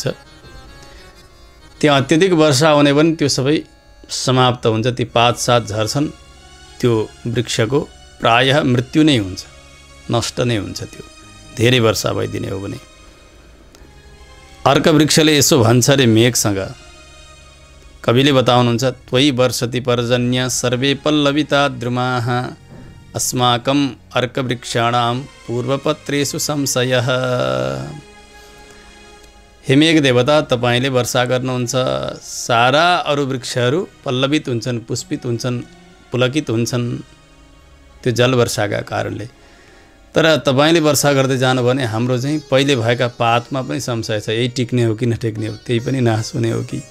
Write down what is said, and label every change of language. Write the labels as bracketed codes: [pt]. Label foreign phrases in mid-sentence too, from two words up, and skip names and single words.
[ne] त्यहाँ अत्यधिक वर्षा हुने पनि त्यो सबै समाप्त हुन्छ, ती पातसात झर्छन्, त्यो वृक्षको प्रायः मृत्यु नै हुन्छ, नष्ट नै हुन्छ त्यो धेरै वर्षा भइदिने हो भने। अर्क वृक्षले यसो भन्छ रे मेघसँग, कविले बताउनुहुन्छ [sa] त्वयि वर्षति पर्जन्य सर्वे पल्लविता द्रुमाः अस्माकं अर्कवृक्षाणां पूर्वपत्रेषु संशयः। [ne] हे मेघ देवता, तपाईँले वर्षा गर्नुहुन्छ, सारा अरू वृक्षहरू पल्लवित हुन्छन्, पुष्पित हुन्छन्, पुलकित हुन्छन् त्यो जल वर्षाका कारणले। तर तपाईँले वर्षा गर्दै जानु भने हाम्रो चाहिँ पहिले भएका पातमा पनि संशय छ, यही टिक्ने हो कि नटिक्ने हो, त्यही पनि नाश हुने हो कि।